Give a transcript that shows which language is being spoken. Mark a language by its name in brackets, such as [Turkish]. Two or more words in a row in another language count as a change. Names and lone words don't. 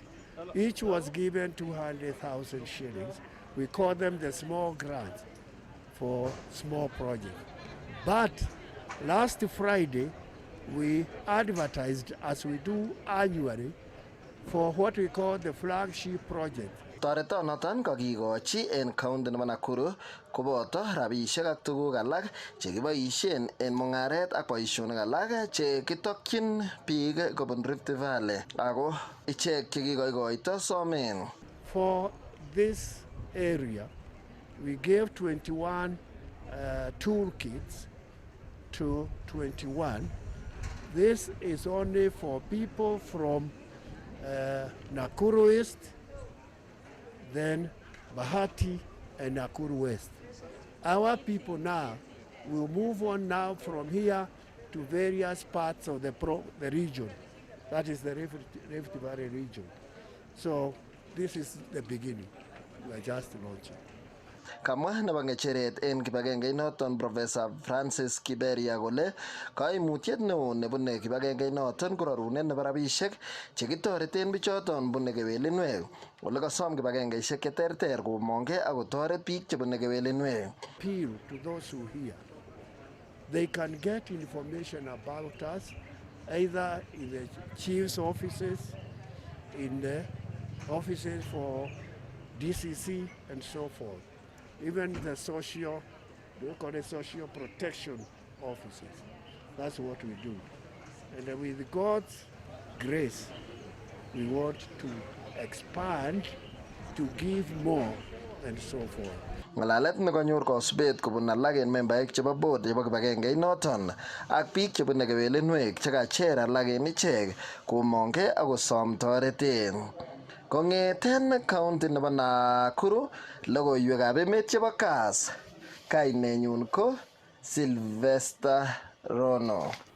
[English] Each was given 200,000 shillings. We call them the small grants for small projects. But last Friday, we advertised, as we do annually, for what we call the flagship project, [Kalenjin] Toretonoton kokikochi en county nebo Nakuru koboto rabisiek ak tuguk alak chekiboisien en mungaret ak boisionik alak chekitokyin biik kobun Rift Valley ako ichek chekikoikoito somen. [English] For this area, we gave 21 toolkits to 21. This is only for people from Nakuru East, then Bahati and Nakuru West. Our people now will move on now from here to various parts of the region. That is the Rift Valley region. So this is the beginning. We are just launching. [Kalenjin] Kamwa nebo ngecheret en kibagenge noton Professor Francis Kiberia kole kaimutiet neo nebune kibagenge noton ko rarunet nebo rabisiek chekitoreten bichoton bune kewelinwek ole kasom kibagengeisiek cheterter komongke ak kotoret biik chebune kewelinwek. [English] Appeal to those who hear. They can get information about us either in the chief's offices, in the offices for DCC and so forth. Even the social protection offices. That's what we do. And with God's grace, we want to expand, to give more, and so forth. [Kalenjin] Ngalalet nekonyor kosubet kobun alak en membaek chebo board chebo kibagenge noton ak biik chebune kewelinwek chekacher alak en ichek komongke ak kosom toreten. Kongeten county nebo Nakuru, logoiwekab emet chebo Kass, kainenyun ko Sylvester Rono.